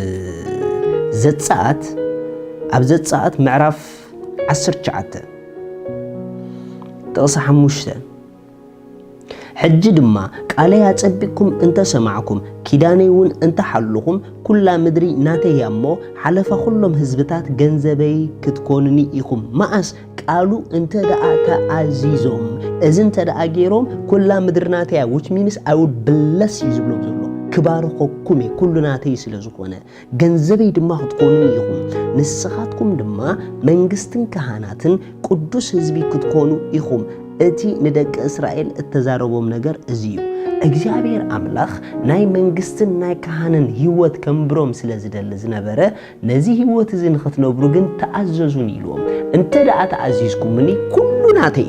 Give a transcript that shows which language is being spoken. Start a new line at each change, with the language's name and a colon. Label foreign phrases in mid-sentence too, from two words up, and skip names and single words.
Tigrinya: ዘጸአት ምዕራፍ 19 ጥቕሲ 5 ሕጂ ድማ ቃለይ አጸቢቅኩም እንተ ሰማዕኩም ኪዳነይ እውን እንተ ሓልኹም ኩላ ምድሪ ናተይ እሞ ሓለፈ ኩሎም ህዝብታት ገንዘበይ ክትኮኑኒ ኢኹም ማኣስ ቃሉ እንተ ደኣ ተኣዚዞም እዚ እንተ ደኣ ገይሮም ኩላ ምድሪ ናተይ
English: which means I would bless you
Tigrinya: ዝብሎም ዘሎ ክባርኸኩም ኩሉ ናተይ ስለዝኾነ ገንዘበይ ድማ ክትኮኑኒ ኢኹም ንስኻትኩም ድማ መንግስትን ካህናትን ቅዱስ ህዝቢ ክትኮኑ ኢኹም እቲ ንደቂ እስራኤል እተዛረቦም ነገር እዚዩ እግዚአብሔር አምላኽ ናይ መንግስትን ናይ ካህንን ህይወት ከምብሮም ስለዝደለ ዝነበረ ነዚ ህይወት እዚ ንኽትነብሩ ግን ተኣዘዙን ኢሎም እንተ ደኣ ተኣዚዝኩምኒ ኩሉ ናተይ